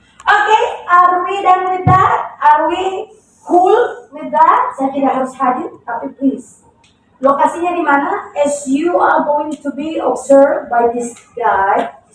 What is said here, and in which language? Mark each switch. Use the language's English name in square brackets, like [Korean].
[English] Okay, are we done with that? Are we cool with that? [Indonesian] Saya tidak harus hadir, tapi please. Lokasinya di mana? [English] As you are going to be observed by this guy.